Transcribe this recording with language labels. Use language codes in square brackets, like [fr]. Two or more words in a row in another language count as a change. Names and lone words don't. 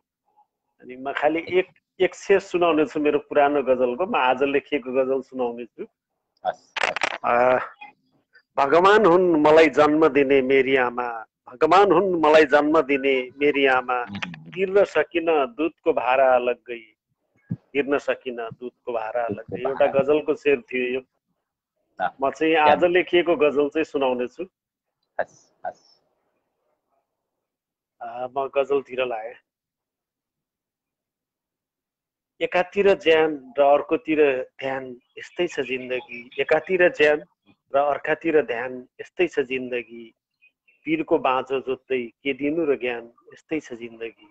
[ne] अनि म खालि एक शेष सुनाउने छु मेरो पुरानो गजलको। म आज लेखिएको गजल सुनाउने छु। भगवान हुन् मलाई जन्म दिने मेरी आमा, भगवान हुन् मलाई जन्म दिने मेरी आमा, तिर्न सकिन दुधको भारा अलग गई, तिर्न सकिन दुधको भारा अलग गई। एउटा गजलको शेर थियो यो। म चाहिँ आज लेखिएको गजल चाहिँ सुनाउने छु। म गजलतिर लागे। एकातिर ज्यान र अर्कोतिर ध्यान यस्तै छ जिन्दगी, एकातिर ज्यान र अर्कातिर ध्यान यस्तै छ जिन्दगी, पीरको बाँझो जोत्दै के दिनु र ज्ञान यस्तै छ जिन्दगी।